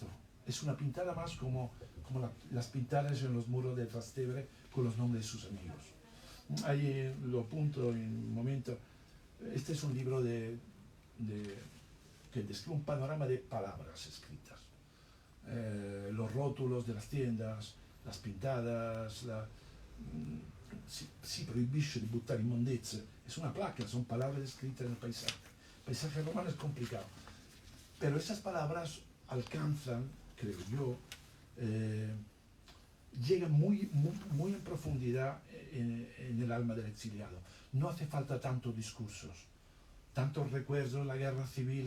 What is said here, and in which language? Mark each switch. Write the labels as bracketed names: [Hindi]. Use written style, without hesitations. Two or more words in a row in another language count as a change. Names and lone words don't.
[Spanish] Es una pintada más como las pintadas en los muros de Trastevere con los nombres de sus amigos. Ahí lo apunto en un momento. Este es un libro que describe un panorama de palabras escritas. Los rótulos de las tiendas, las pintadas, [Italian] si proibisce di buttare immondezze, [Spanish] es una placa, son palabras escritas en el paisaje. El paisaje romano es complicado, pero esas palabras alcanzan, creo yo, llegan muy en profundidad en el alma del exiliado. No hace falta tantos discursos, tantos recuerdos, la guerra civil.